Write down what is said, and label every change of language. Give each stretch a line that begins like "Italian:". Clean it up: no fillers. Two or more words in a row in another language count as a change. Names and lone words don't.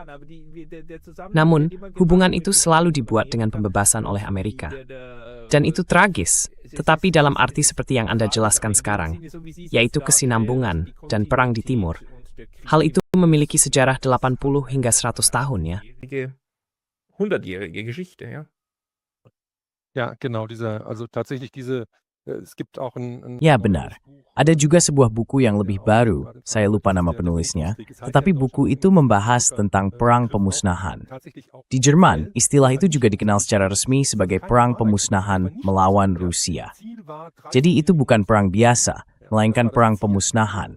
Indonesian: Namun, hubungan itu selalu dibuat dengan pembebasan oleh Amerika. Dan itu tragis, tetapi dalam arti seperti yang Anda jelaskan sekarang, yaitu kesinambungan dan perang di timur. Hal itu memiliki sejarah 80 hingga 100 tahun ya.
German: 100-jährige Geschichte, ja. Ja, genau, tatsächlich es gibt auch
Indonesian: Ya benar, ada juga sebuah buku yang lebih baru, saya lupa nama penulisnya, tetapi buku itu membahas tentang perang pemusnahan. Di Jerman, istilah itu juga dikenal secara resmi sebagai perang pemusnahan melawan Rusia. Jadi itu bukan perang biasa, melainkan perang pemusnahan.